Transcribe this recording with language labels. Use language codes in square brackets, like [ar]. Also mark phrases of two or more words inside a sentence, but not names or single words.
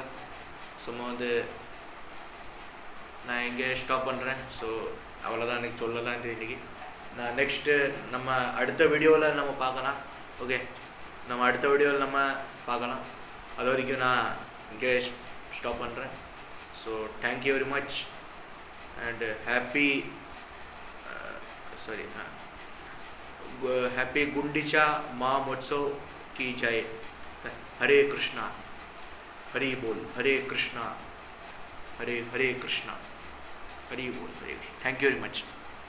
[ta] ஸோ வந்து நான் இங்கே ஸ்டாப் பண்ணுறேன். ஸோ அவ்வளோதான் எனக்கு சொல்லலாம் இன்றைக்கி. நான் நெக்ஸ்ட்டு நம்ம அடுத்த வீடியோவில் நம்ம பார்க்கலாம். ஓகே, நம்ம அடுத்த வீடியோவில் நம்ம பார்க்கலாம். அது வரைக்கும் நான் இங்கே ஸ்டாப் பண்ணுறேன். [en] so thank you very much and happy [hi] गुंडीचा महोत्सव की जय. हरे कृष्णा, हरि बोल, हरे कृष्णा, हरे कृष्णा, हरि बोल, हरे कृष्णा. [en] thank you very much.